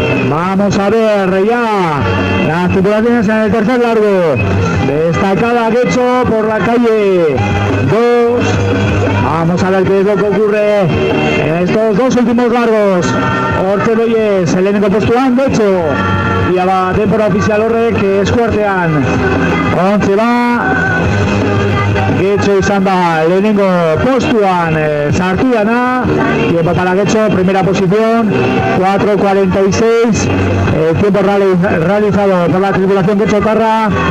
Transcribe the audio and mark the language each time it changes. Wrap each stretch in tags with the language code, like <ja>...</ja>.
<es>Vamos a ver ya las tripulaciones en el tercer largo. Destacada Getxo por la calle 2. Vamos a ver qué es lo que ocurre en estos dos últimos largos.</es> <eu>Hortxe doiez, lehenengo postuan Getxo. Ia ba, denbora ofizial horrek eskuartean. Ontxe ba, Getxo izan da lehenengo postuan sartu dana.</eu> <es>Tiempo para Getxo, primera posición, 4:46. Tiempo realizado por la tripulación getxotarra.</es>